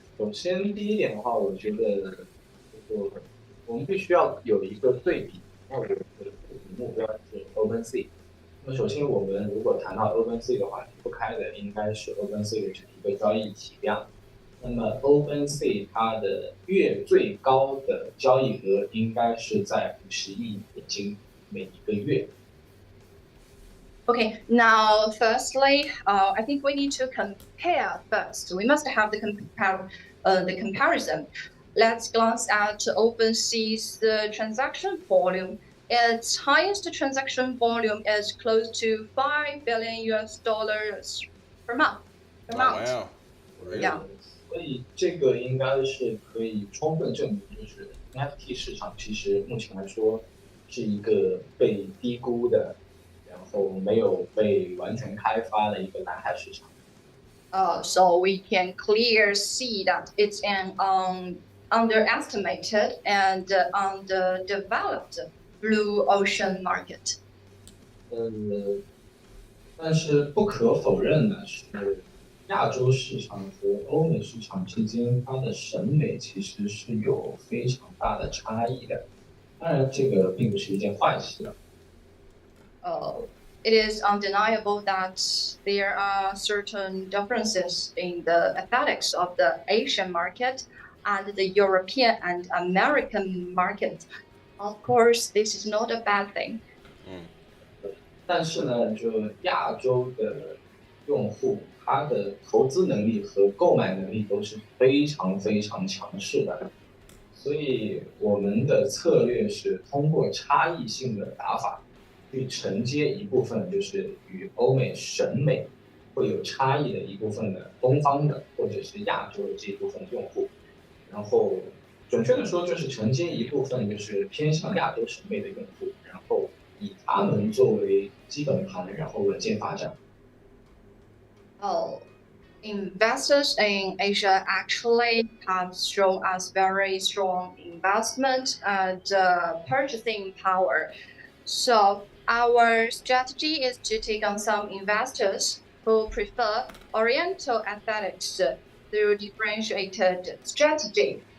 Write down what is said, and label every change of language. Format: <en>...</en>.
<zh>首先第一点的话，我觉得就是我们必须要有一个对比，那我们的目标是 OpenSea。那么首先我们如果谈到 OpenSea 的话，离不开的应该是 OpenSea 的一个交易体量。那么 OpenSea 它的月最高的交易额应该是在50亿美金每一个月。</zh> <en>Okay, now firstly, I think we need to compare first. We must have the comparison. Let's glance at OpenSea's transaction volume. Its highest transaction volume is close to $5 billion per month. Oh, wow. Really? Yeah.</en> <zh>所以这个应该是可以充分证明，就是 NFT 市场其实目前来说是一个被低估的，然后没有被完全开发的一个蓝海市场。</zh> <en>So we can clearly see that it's an underestimated and underdeveloped blue ocean market.</en> <zh>但是不可否认的是，亚洲市场和欧美市场之间，它的审美其实是有非常大的差异的。当然，这个并不是一件坏事。</zh> <en>It is undeniable that there are certain differences in the aesthetics of the Asian market and the European and American market. Of course, this is not a bad thing.</en> <zh>但是呢，就亚洲的用户，他的投资能力和购买能力都是非常非常强势的，所以我们的策略是通过差异性的打法，去承接一部分就是与欧美审美会有差异的一部分的东方的或者是亚洲的这一部分用户，然后准确的说就是承接一部分就是偏向亚洲审美的用户，然后以他们作为基本盘，然后稳健发展。</zh> <en>Investors in Asia actually have shown us very strong investment and purchasing power. So our strategy is to take on some investors who prefer Oriental aesthetics through differentiated strategy.</en>